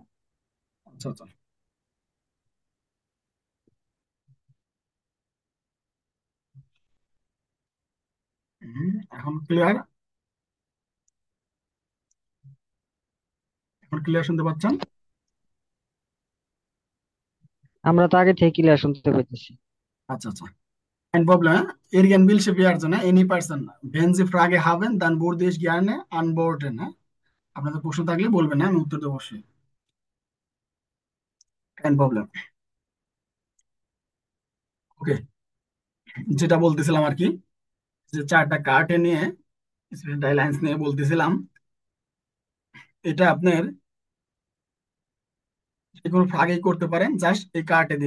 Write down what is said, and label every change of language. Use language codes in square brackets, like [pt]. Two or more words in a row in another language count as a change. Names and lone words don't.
[bn] আচ্ছা আচ্ছা। এখন ক্লিয়ার? এখন ক্লিয়ার শুনতে পাচ্ছেন? আমরা তো আগে থেকে ক্লিয়ার শুনতে পাইতেছি। আচ্ছা আচ্ছা। [de] Ein Problem, irgendwelche Werte, ne? [en] Any person, [de] wenn Sie Frage haben, dann würde ich gerne antworten, ne? [bn] আপনাদের প্রশ্ন থাকলে বলবেন, হ্যাঁ, আমি উত্তর দেবো অবশ্যই। কেন প্রবলেম। ওকে, যেটা বলতেছিলাম আর কি, যে চারটা কার্টে নিয়ে [en] special lines [bn] নিয়ে বলতেছিলাম। এটা আপনার যে কোনো ফ্রাগেই করতে পারেন, জাস্ট এই কার্টে দিয়ে।